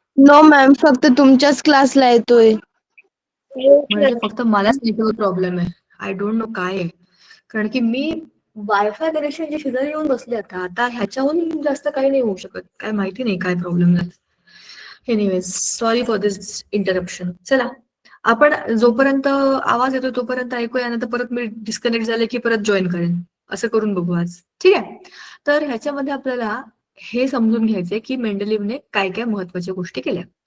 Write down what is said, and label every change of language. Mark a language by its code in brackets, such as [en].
[en] no ma'am, [mr] फक्त तुमच्याच क्लासला येतोय. म्हणजे फक्त मलाच नेटवर्क प्रॉब्लेम आहे. [en] I don't know [mr] काय आहे. कारण की मी वायफाय कनेक्शनच्या शेजारी येऊन बसले आता ह्याच्याहून जास्त काही नाही होऊ शकत. काय माहिती नाही काय प्रॉब्लेम झाला. [en] Anyways, sorry for this interruption. [mr] चला, आपण जोपर्यंत आवाज येतो तोपर्यंत ऐकूया, नंतर परत मी डिस्कनेक्ट झाले की परत जॉईन करेन. असं करून बघू आज. ठीक आहे. तर ह्याच्यामध्ये आपल्याला हे समजून घ्यायचंय की मेंडलीव्हने काय काय महत्वाच्या गोष्टी केल्या.